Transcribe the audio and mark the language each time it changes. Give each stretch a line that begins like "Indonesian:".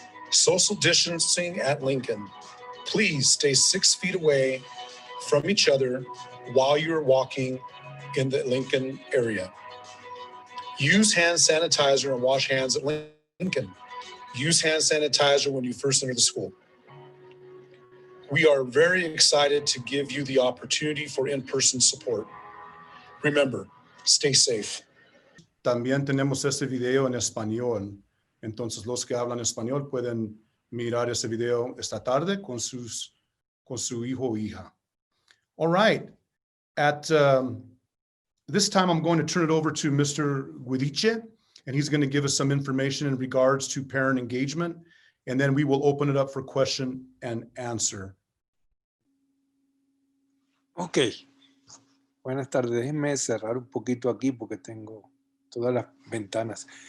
English: Social distancing at Lincoln. Please stay 6 feet away from each other while you're walking in the Lincoln area. Use hand sanitizer and wash hands at Lincoln. Use hand sanitizer when you first enter the school. We are very excited to give you the opportunity for in-person support. Remember, stay safe.
Spanish: También tenemos este video en español. Entonces, los que hablan español pueden mirar ese video esta tarde con su hijo o hija.
English: All right. At this time, I'm going to turn it over to Mr. Guidice, and he's going to give us some information in regards to parent engagement, and then we will open it up for question and answer.
Spanish: Ok. Buenas tardes. Déjenme cerrar un poquito aquí porque tengo todas las ventanas.